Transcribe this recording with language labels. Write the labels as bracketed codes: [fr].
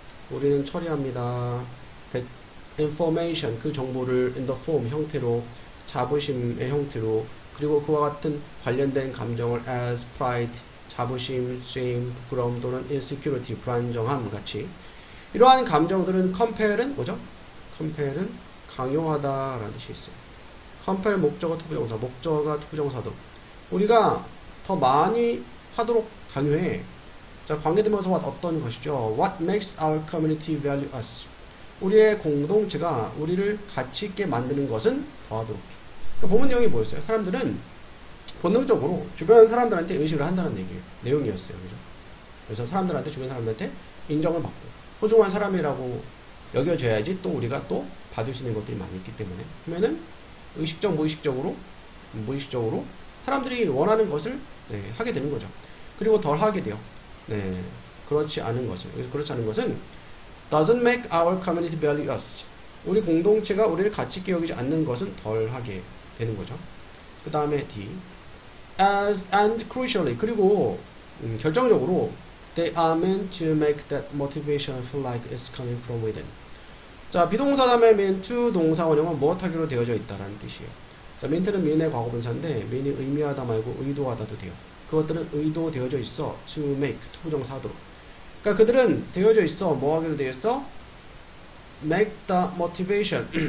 [ko] 우리는 처리합니다. information 그 정보를 [en] in the form [ko] 형태로 자부심의 형태로 그리고 그와 같은 관련된 감정을 as pride 자부심, shame, 부끄러움 또는 insecurity 불안정함 같이 이러한 감정들은 compel은 뭐죠? compel은 강요하다 라는 뜻이 있어요. compel 목적어 투부정사 목적어가 투부정사도 우리가 더 많이 하도록 강요해. 자 관계대명사와 어떤 것이죠? [en] What makes our community value us? [ko] 우리의 공동체가 우리를 가치 있게 만드는 것은 더하도록 해. 그러니까 본문 내용이 뭐였어요? 사람들은 본능적으로 주변 사람들한테 의식을 한다는 내용이었어요. 그죠? 그래서 사람들한테 주변 사람들한테 인정을 받고 소중한 사람이라고 여겨져야지 또 우리가 또 받을 수 있는 것들이 많이 있기 때문에 그러면은 의식적 무의식적으로 사람들이 원하는 것을 하게 되는 거죠. 그리고 덜 하게 돼요. 그렇지 않은 것은 [en] doesn't make our community value us. [ko] 우리 공동체가 우리를 가치 있게 여기지 않는 것은 덜 하게 되는 거죠. 그 다음에 [en] D. As and crucially. [ko] 그리고 결정적으로 [en] they are meant to make that motivation feel like it's coming from within. [ko] 자, 비동사 다음에 [en] meant to [ko] 동사 원형은 무엇하기로 되어져 있다라는 뜻이에요. 자, meant는 mean의 과거분사인데 mean이 의미하다 말고 의도하다도 돼요. 그것들은 의도되어져 있어. [en] to make, [ko] 투부정사 하도록. 그러니까 그들은 되어져 있어. 뭐 하기로 되어 있어? [en] make the motivation.